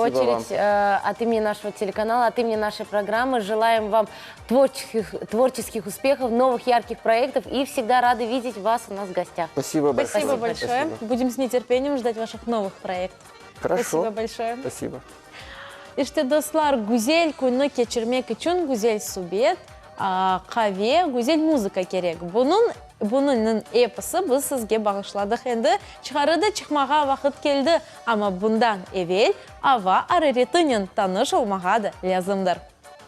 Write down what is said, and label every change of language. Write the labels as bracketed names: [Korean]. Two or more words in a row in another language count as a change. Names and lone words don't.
[Russian] Спасибо очередь, от имени нашего телеканала, от имени нашей программы желаем вам творческих успехов, новых ярких проектов и всегда рады видеть вас у нас в гостях. Спасибо большое. Спасибо большое. Спасибо. Будем с нетерпением ждать ваших новых проектов. Хорошо. Спасибо большое. Спасибо. [Crimean Tatar] İşte dostlar, güzel günü geçirmek için güzel sohbet, kahve, güzel muzika gerek. Bunun episi biz sizge bağışladık. Endi çıkarıda çıkmağa vakit geldi. Ama bundan evvel ava araretinin tanış olmağa da lazımdır.